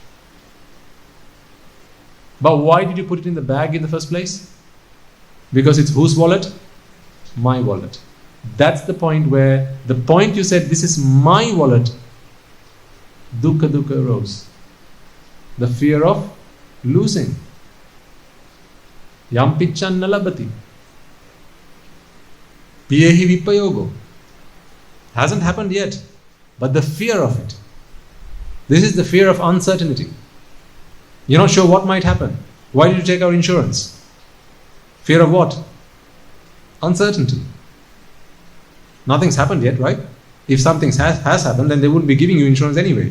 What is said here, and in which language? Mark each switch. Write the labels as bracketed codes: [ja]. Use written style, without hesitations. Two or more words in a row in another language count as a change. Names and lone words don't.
[en] But why did you put it in the bag in the first place? Because it's whose wallet? My wallet. That's the point where, the point you said, this is my wallet, dukkha arose. The fear of losing. [pi] Yam picchan nalabati. Piyehi vipayogo. [en] Hasn't happened yet, but the fear of it. This is the fear of uncertainty. You're not sure what might happen. Why did you take out insurance? Fear of what? Uncertainty. Nothing's happened yet, right? If something has happened, then they wouldn't be giving you insurance anyway.